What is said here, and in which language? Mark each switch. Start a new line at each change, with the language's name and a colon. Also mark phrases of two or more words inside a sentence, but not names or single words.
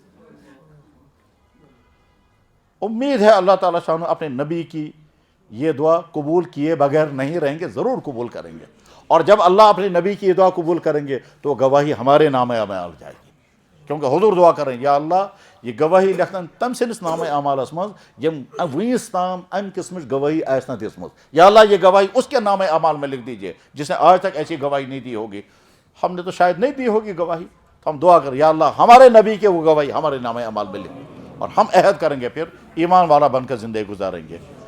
Urdu: امید ہے اللہ تعالیٰ شان اپنے نبی کی یہ دعا قبول کیے بغیر نہیں رہیں گے، ضرور قبول کریں گے، اور جب اللہ اپنے نبی کی دعا قبول کریں گے تو گواہی ہمارے نام اعمال آ جائے گی، کیونکہ حضور دعا کریں یا اللہ یہ گواہی
Kashmiri: لکھن تم سندس نام اعمالس مز یم ونس تام ام قسمچ گواہی آسنا دسمت،
Urdu: یا اللہ یہ گواہی اس کے نام اعمال میں لکھ دیجئے جس نے آج تک ایسی گواہی نہیں دی ہوگی۔ ہم نے تو شاید نہیں دی ہوگی گواہی، تو ہم دعا کریں یا اللہ ہمارے نبی کے وہ گواہی ہمارے نام اعمال میں لکھ، اور ہم عہد کریں گے پھر ایمان والا بن کر زندگی گزاریں گے۔